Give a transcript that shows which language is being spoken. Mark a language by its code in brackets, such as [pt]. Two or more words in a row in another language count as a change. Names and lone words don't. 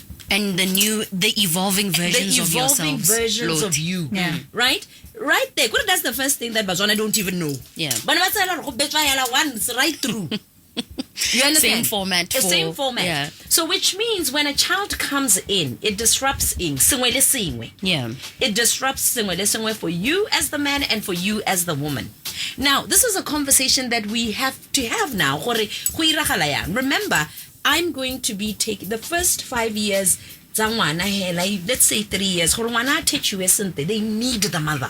[en] And the evolving versions of yourselves. The evolving versions of you. Yeah. Right? Right there. That's the first thing that Bazwana don't even know. Yeah. But once right through. You understand? Same format. Same format. Yeah. So which means when a child comes in, it disrupts [tn] sengwe le sengwe. [en] Yeah. It disrupts [tn] sengwe le sengwe [en] for you as the man and for you as the woman. Now, this is a conversation that we have to have now. Remember, I'm going to be taking the first 5 years, let's say 3 years, they need the mother.